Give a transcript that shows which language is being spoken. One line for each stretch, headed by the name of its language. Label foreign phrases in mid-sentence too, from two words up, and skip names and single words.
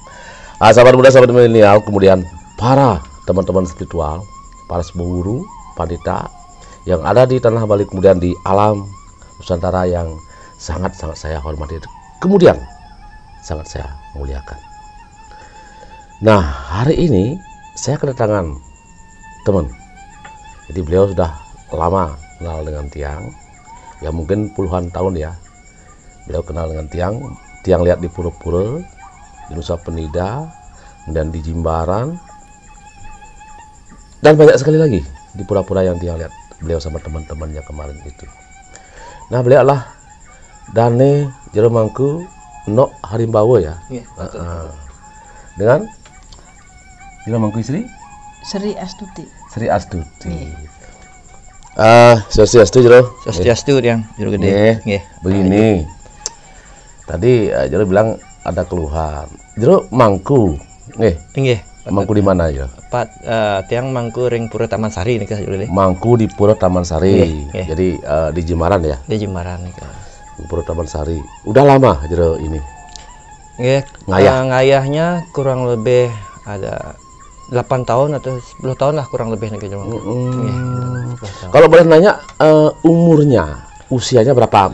Indonesian: Sahabat muda, sahabat milenial, kemudian para teman-teman spiritual, para sepuh guru, pandita yang ada di tanah Bali, kemudian di alam Nusantara yang sangat-sangat saya hormati, kemudian sangat saya muliakan. Nah, hari ini saya kedatangan teman. Jadi beliau sudah lama kenal dengan Tiang. Ya mungkin puluhan tahun ya beliau kenal dengan Tiang lihat di pura-pura, di Nusa Penida, kemudian di Jimbaran, dan banyak sekali lagi di pura-pura yang Tiang lihat beliau sama teman-temannya kemarin itu. Nah, beliau adalah Dane Jero Mangku Nok Harimbawa ya. Iya, betul. Dengan Jero Mangku istri Sri Astuti. Sri Astuti. Iya. Swastiastu Jero. Swastiastu yang Jero gede. Nggih. Begini. Tadi Jero bilang ada keluhan. Jero mangku. Nggih. Mangku di mana ya?
Balinese: Tiang mangku ring Pura Taman Sari nih Jero gede.
Indonesian: Mangku di Pura Taman Sari. Nggih. Jadi di Jimbaran ya? Di Jimbaran nih. Pura Taman Sari. Udah lama Jero ini? Nggih. Ngayahnya kurang lebih ada 8 tahun atau 10 tahun lah kurang lebih nih Jero. Kalau boleh nanya umurnya, usianya berapa?